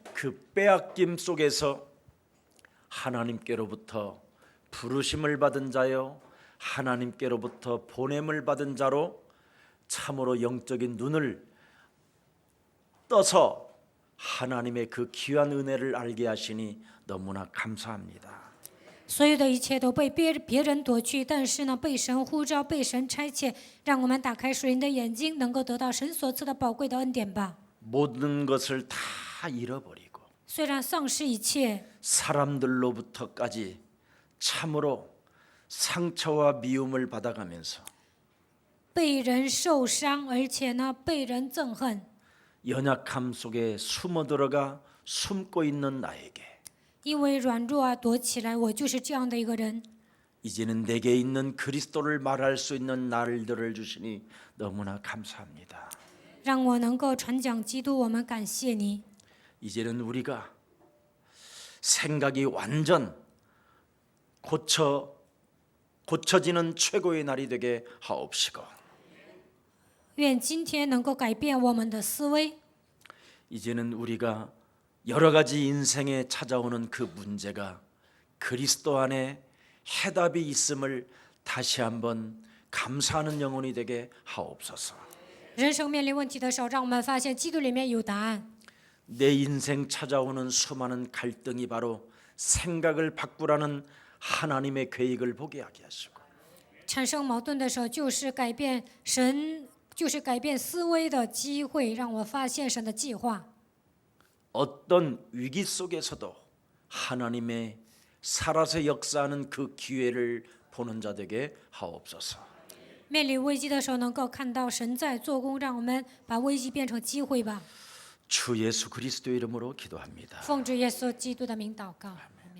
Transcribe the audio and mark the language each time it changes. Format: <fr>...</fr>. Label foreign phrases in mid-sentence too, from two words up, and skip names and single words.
<ko>그 빼앗김 속에서 하나님께로부터 부르심을 받은 자요 하나님께로부터 보냄을 받은 자로 참으로 영적인 눈을 떠서 하나님의 그 귀한 은혜를 알게 하시니 너무나 감사합니다.</ko> <zh>所有的一切都被别人夺去，但是呢，被神呼召，被神差遣，让我们打开属灵的眼睛，能够得到神所赐的宝贵的恩典吧。</zh> <ko>모든 것을 다 잃어버리고</ko> <zh>虽然丧失一切，</zh> <ko>사람들로부터까지 참으로 상처와 미움을 받아가면서</ko> <zh>被人受伤，而且呢，被人憎恨，</zh> <ko>연약함 속에 숨어 들어가 숨고 있는 나에게</ko> <zh>因为软弱啊，躲起来。我就是这样的一个人。</zh> <ko>이제는 내게 있는 그리스도를 말할 수 있는 날들을 주시니 너무나 감사합니다.</ko> <zh>让我能够传讲基督，我们感谢你。</zh> <ko>이제는 우리가 생각이 완전 고쳐지는 최고의 날이 되게 하옵시고</ko> <zh>愿今天能够改变我们的思维。</zh> <ko>이제는 우리가 여러 가지 인생에 찾아오는 그 문제가 그리스도 안에 해답이 있음을 다시 한번 감사하는 영혼이 되게 하옵소서.</ko> <zh>人生面临问题的时候，让我们发现基督里面有答案。</zh> <ko>내 인생 찾아오는 수많은 갈등이 바로 생각을 바꾸라는 하나님의 계획을 보게 하게 하시고</ko> <zh>产生矛盾的时候，就是改变思维的机会，让我发现神的计划。</zh> <ko>어떤 위기 속에서도 하나님의 살아서 역사하는 그 기회를 보는 자 되게 하옵소서.</ko> <zh>面临危机的时候，能够看到神在做工，让我们把危机变成机会吧。</zh> <ko>주 예수 그리스도 이름으로 기도합니다.</ko> <zh>奉主耶稣基督的名祷告。</zh>